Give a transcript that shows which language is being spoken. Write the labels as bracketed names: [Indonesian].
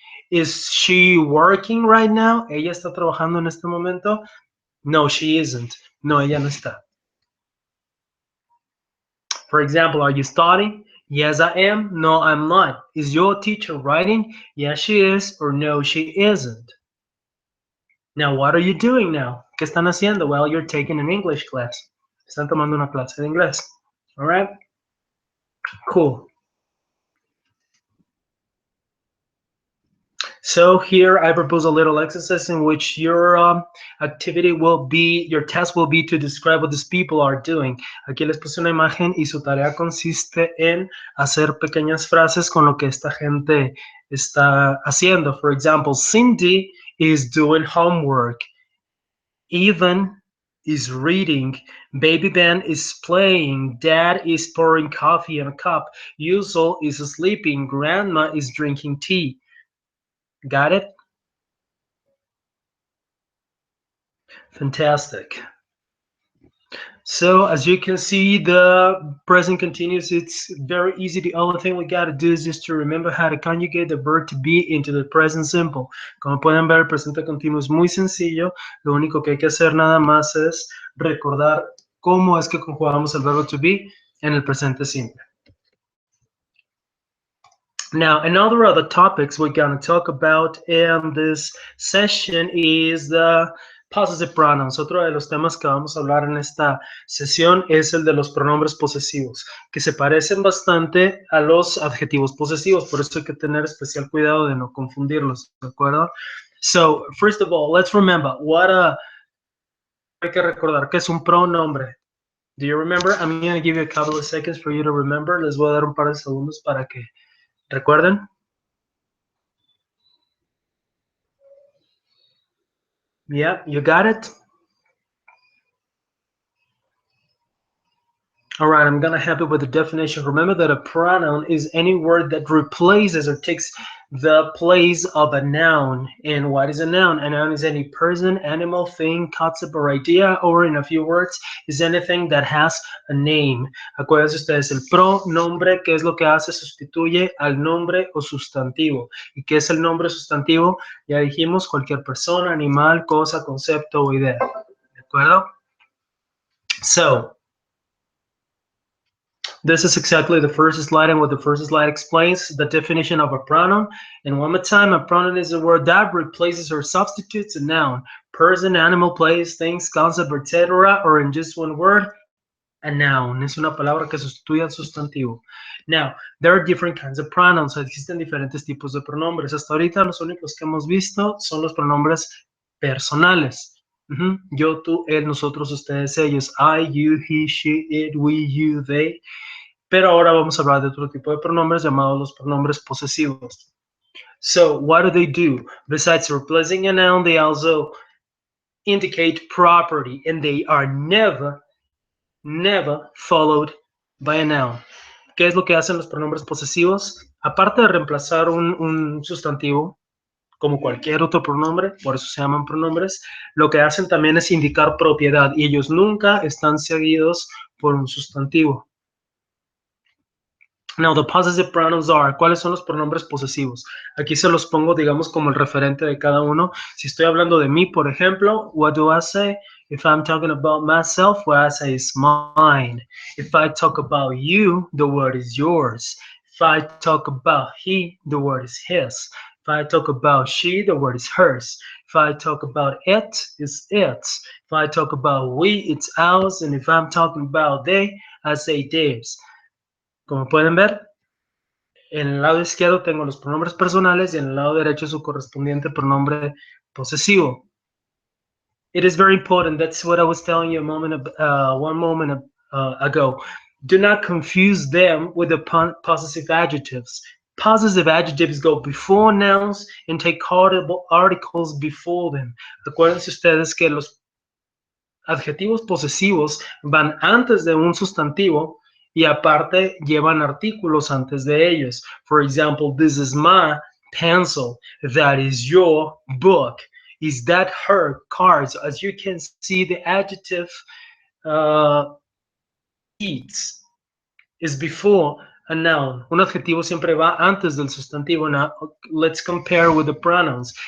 [English] Is she working right now? [Spanish] ¿Ella está trabajando en este momento? [English] No, she isn't. [Spanish] No, ella no está. [English] For example, are you studying? Yes, I am. No, I'm not. Is your teacher writing? Yes, she is. Or no, she isn't. Now, what are you doing now? [Spanish] ¿Qué están haciendo? [English] Well, you're taking an English class. [Spanish] Están tomando una clase de inglés. [English] All right? Cool. So here I propose a little exercise in which your activity will be, your task will be to describe what these people are doing. [Spanish] Aquí les puse una imagen y su tarea consiste en hacer pequeñas frases con lo que esta gente está haciendo. [English] For example, Cindy is doing homework. Ethan is reading. Baby Ben is playing. Dad is pouring coffee in a cup. Yusul is sleeping. Grandma is drinking tea. Got it? Fantastic. So as you can see, the present continuous, it's very easy. The only thing we got to do is just to remember how to conjugate the verb to be into the present simple. [Spanish] Como pueden ver, el presente continuo es muy sencillo. Lo único que hay que hacer nada más es recordar cómo es que conjugamos el verbo to be en el presente simple. [English] Now, another other topics we're going to talk about in this session is the possessive pronouns. [Spanish] Otro de los temas que vamos a hablar en esta sesión es el de los pronombres posesivos, que se parecen bastante a los adjetivos posesivos, por eso hay que tener especial cuidado de no confundirlos, ¿de acuerdo? [English] So, first of all, let's remember what a [Spanish] Hay que recordar que es un pronombre. [English] Do you remember? I'm going to give you a couple of seconds for you to remember. Les voy a dar un par de segundos para que recuerden. Yeah, you got it? All right, I'm going to help you with the definition. Remember that a pronoun is any word that replaces or takes the place of a noun. And what is a noun? A noun is any person, animal, thing, concept, or idea, or in a few words, is anything that has a name. [Spanish] Acuérdense ustedes, el pronombre, ¿qué es lo que hace? Sustituye al nombre o sustantivo. ¿Y qué es el nombre sustantivo? Ya dijimos, cualquier persona, animal, cosa, concepto o idea. ¿De acuerdo? [English] So, this is exactly the first slide, and what the first slide explains the definition of a pronoun. And one more time, a pronoun is a word that replaces or substitutes a noun, person, animal, place, things, concept, etc., or in just one word, a noun. [Spanish] Es una palabra que sustituye al sustantivo. [English] Now, there are different kinds of pronouns. [Spanish] Existen diferentes tipos de pronombres. Hasta ahorita los únicos que hemos visto son los pronombres personales. Yo, tú, él, nosotros, ustedes, ellos. [English] I, you, he, she, it, we, you, they. [Spanish] Pero ahora vamos a hablar de otro tipo de pronombres llamados los pronombres posesivos. [English] So, what do? Besides replacing a noun, they also indicate property, and they are never followed by a noun. [Spanish] ¿Qué es lo que hacen los pronombres posesivos? Aparte de reemplazar un sustantivo, como cualquier otro pronombre, por eso se llaman pronombres, lo que hacen también es indicar propiedad, y ellos nunca están seguidos por un sustantivo. [English] Now, the possessive pronouns are, [Spanish] ¿cuáles son los pronombres posesivos? Aquí se los pongo, digamos, como el referente de cada uno. Si estoy hablando de mí, por ejemplo, [English] what do I say? If I'm talking about myself, what I say is mine. If I talk about you, the word is yours. If I talk about he, the word is his. If I talk about she, the word is hers. If I talk about it, it's its. If I talk about we, it's ours. And if I'm talking about they, I say theirs. [Spanish] Como pueden ver, en el lado izquierdo tengo los pronombres personales y en el lado derecho su correspondiente pronombre posesivo. [English] It is very important. That's what I was telling you one moment ago. Do not confuse them with the possessive adjectives. Possessive adjectives go before nouns and take articles before them. [Spanish] Acuérdense ustedes que los adjetivos posesivos van antes de un sustantivo y aparte llevan artículos antes de ellos. [English] For example, this is my pencil. That is your book. Is that her cards? As you can see, the adjective Itsz is before a noun. [Spanish] Un adjetivo siempre va antes del sustantivo. [English] Now, let's compare with the pronouns.